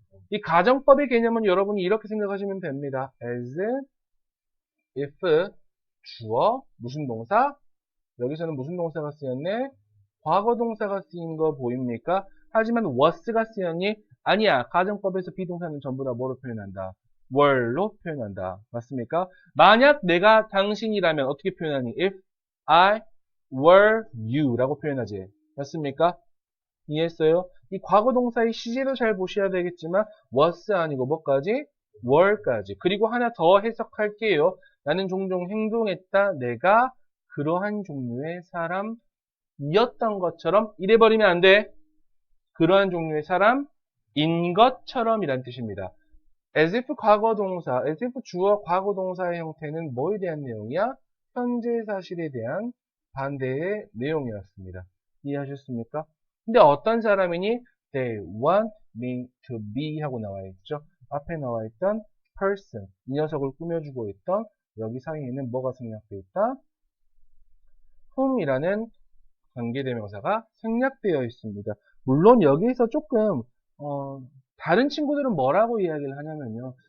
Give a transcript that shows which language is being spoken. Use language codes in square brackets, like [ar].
[ko] 이 가정법의 개념은 여러분이 이렇게 생각하시면 됩니다. as, if, 주어, 무슨 동사? 여기서는 무슨 동사가 쓰였네? 과거 동사가 쓰인 거 보입니까? 하지만 was가 쓰였니? 아니야. 가정법에서 비동사는 전부 다 뭐로 표현한다? were로 표현한다. 맞습니까? 만약 내가 당신이라면 어떻게 표현하니? [en] If I were you [ko] 라고 표현하지. 맞습니까? 이해했어요? 이 과거 동사의 시제도 잘 보셔야 되겠지만 was 아니고 뭐까지? were까지. 그리고 하나 더 해석할게요. 나는 종종 행동했다. 내가 그러한 종류의 사람이었던 것처럼 이래버리면 안 돼. 그러한 종류의 사람인 것처럼 이란 뜻입니다. as if 과거 동사, as if 주어 과거 동사의 형태는 뭐에 대한 내용이야? 현재 사실에 대한 반대의 내용이었습니다. 이해하셨습니까? 근데 어떤 사람이니? [en] They want me to be [ko] 하고 나와 있죠. 앞에 나와 있던 person, 이 녀석을 꾸며주고 있던 여기 사이에는 뭐가 생략되어 있다? whom이라는 관계대명사가 생략되어 있습니다. 물론 여기에서 조금 다른 친구들은 뭐라고 이야기를 하냐면요.